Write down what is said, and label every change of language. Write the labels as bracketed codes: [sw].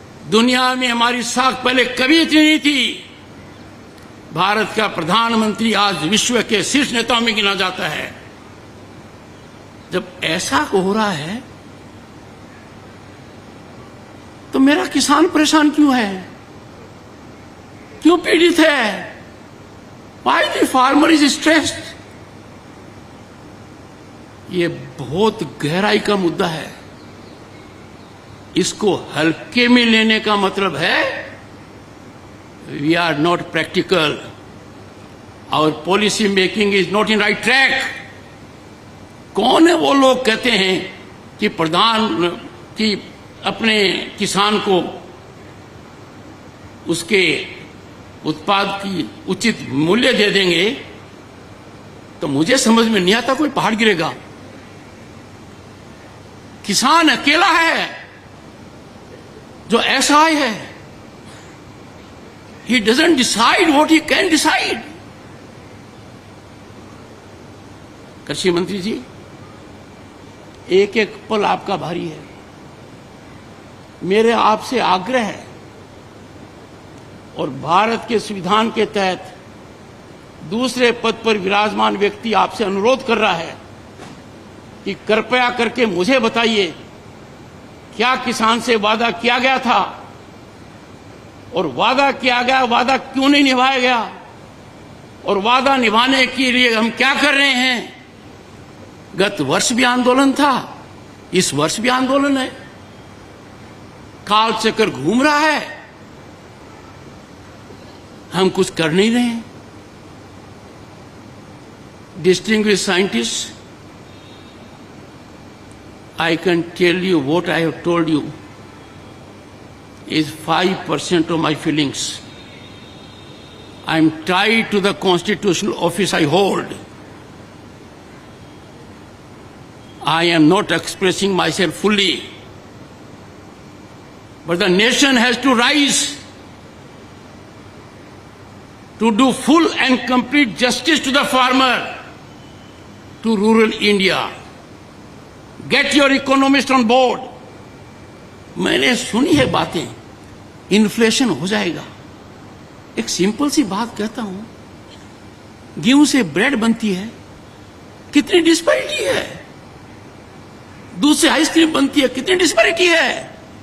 [hi] दुनिया में हमारी साख पहले कभी इतनी नहीं थी। भारत का प्रधानमंत्री आज विश्व के शीर्ष नेताओं में गिना जाता है। जब ऐसा हो रहा है तो मेरा किसान परेशान क्यों है, क्यों पीड़ित है? [en] Why the farmer is stressed? [hi] ये बहुत गहराई का मुद्दा है। इसको हल्के में लेने का मतलब है [en] we are not practical, our policy making is not in right track। [hi] कौन है वो लोग कहते हैं कि अपने किसान को उसके उत्पाद की उचित मूल्य दे देंगे? तो मुझे समझ में नहीं आता कोई पहाड़ गिरेगा। किसान अकेला है जो असहाय है। [en] He doesn't decide what he can decide। [hi] कृषि मंत्री जी, एक एक पल आपका भारी है। मेरे आपसे आग्रह है और भारत के संविधान के तहत दूसरे पद पर विराजमान व्यक्ति आपसे अनुरोध कर रहा है कि कृपया करके मुझे बताइए क्या किसान से वादा किया गया था, और वादा किया गया वादा क्यों नहीं निभाया गया, और वादा निभाने के लिए हम क्या कर रहे हैं। गत वर्ष भी आंदोलन था, इस वर्ष भी आंदोलन है। काल चक्र घूम रहा है, हम कुछ कर नहीं रहे हैं। [en] Distinguished scientists, I can tell you what I have told you is 5% of my feelings. I am tied to the constitutional office I hold. I am not expressing myself fully. But the nation has to rise to do full and complete justice to the farmer, to rural India. Get your economists on board. [hi] मैंने सुनी है बातें, inflation हो जाएगा। एक simple सी बात कहता हूं, गेहूं से ब्रेड बनती है, कितनी डिस्पैरिटी है। दूध से आइसक्रीम बनती है, कितनी डिस्पैरिटी है।